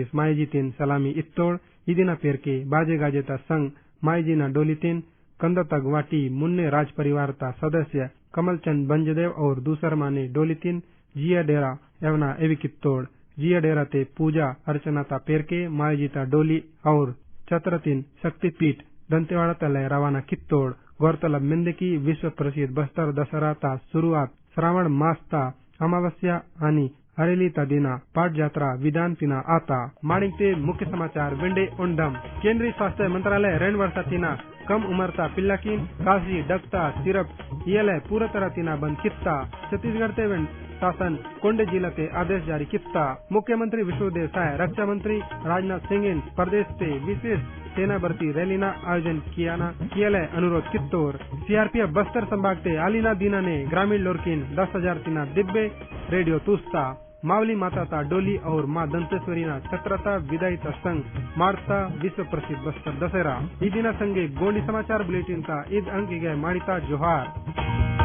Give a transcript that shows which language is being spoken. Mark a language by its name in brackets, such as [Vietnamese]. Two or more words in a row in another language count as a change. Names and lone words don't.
[Gondi] मायजी तीन सलामी इत्तोड़ इदिना पेर के [Hindi] बाजे गाजे [Gondi] ता संग मायजीना डोली तीन कंद तक वाटी मुन्ने [Hindi] राज परिवार [Gondi] ता सदस्य कमलचंद बंजदेव और दूसर माने डोली तीन जिया डेरा एवना एविकित्तोड़ जिया डेरा ते [Hindi] पूजा अर्चना [Gondi] ता पेर के मायजी ता डोली और चतरतीन शक्तिपीठ दंतेवाड़ा तलय रवाना कित्तोड़ गौरतलब मिंद की [Hindi] विश्व प्रसिद्ध [Gondi] बस्तर दशहरा ता शुरुआत [Hindi] श्रावण मास [Gondi] ता अमावस्या आनी हरेली ता दिना पाठ यात्रा विधान तिना आता माणिक ते [Hindi] मुख्य समाचार [Gondi] विंडे उंडम [Hindi] केंद्रीय स्वास्थ्य मंत्रालय [Gondi] रेन वर्षा तिना कम उम्र ता पिल्लाकीन काशी डगता सिरप ये पूरा तरह तिना बंद कित्ता छत्तीसगढ़ ते शासन कोंडे जिला ते [Hindi] आदेश जारी [Gondi] कित्ता मुख्यमंत्री विष्णुदेव साय [Hindi] रक्षा मंत्री [Gondi] राजनाथ सिंह इन प्रदेश से [Hindi] विशेष सेना भर्ती [Gondi] रैलीना आयोजन किया अनुरोध कित्तोर सीआरपीएफ बस्तर संभाग ते आलीना दीना ने ग्रामीण लोरकिन 10,000 तिना दिब्बे रेडियो तुस्ता मावली माता ता डोली और माँ दंतेश्वरी ना छत्रता विदाई ता संग मारता [Hindi] विश्व प्रसिद्ध [Gondi] बस्तर दशहरा ई दिना संगे [Hindi] गोंडी समाचार बुलेटिन [Gondi] का ईद अंक गए माणिता जोहार।